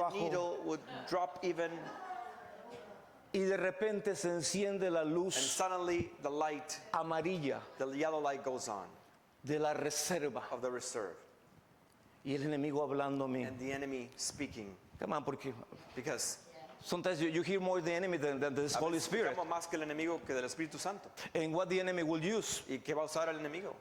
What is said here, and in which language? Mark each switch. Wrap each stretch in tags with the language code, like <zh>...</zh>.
<es>abajo</es> <en>needle would drop even,</en> <es>y de repente se enciende la</es> <en>and</en> <es>luz</es> <en>suddenly the light,</en> <es>amarilla</es> <en>the yellow light goes on</en> <es>de la reserva</es> <en>of the reserve.</en> <es>y el enemigo hablando a mí.</es> <en>And the enemy speaking. Come on, porque Because sometimes you hear more the enemy than the Holy Spirit.</en> <es>escuchamos más que el enemigo que del Espíritu Santo.</es> <en>And what the enemy will use,</en> <es>¿Y qué va a usar el enemigo?</es>